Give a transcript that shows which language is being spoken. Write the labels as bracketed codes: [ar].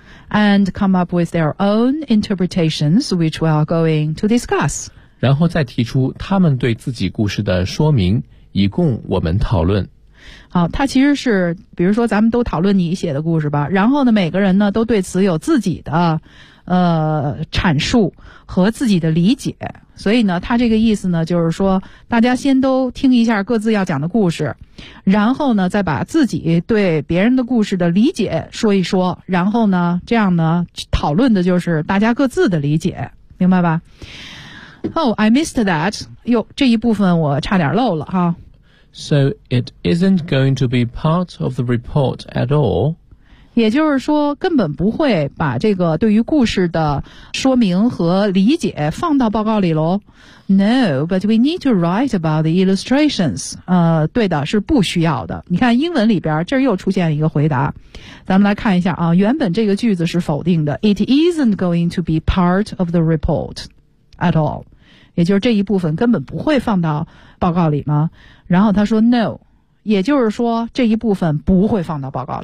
[en] And come up with their own interpretations, which we are going to discuss. [zh] 然后再提出他们对自己故事的说明，以供我们讨论。好，他其实是，比如说咱们都讨论你写的故事吧，然后呢，每个人呢，都对此有自己的阐述和自己的理解。所以呢，他这个意思呢，就是说大家先都听一下各自要讲的故事，然后呢再把自己对别人的故事的理解说一说，然后呢这样呢讨论的就是大家各自的理解，明白吧？ [en] Oh, I missed that. [zh] 哟，这一部分我差点漏了哈。 [en] So it isn't going to be part of the report at all. [zh] 也就是说根本不会把这个对于故事的说明和理解放到报告里咯。 [en] No, but we need to write about the illustrations. [zh] 对的，是不需要的。你看英文里边这又出现了一个回答。咱们来看一下啊，原本这个句子是否定的。 [en] It isn't going to be part of the report at all. [zh] 也就是这一部分根本不会放到报告里吗？然后他说 no， 也就是说这一部分不会放到报告里。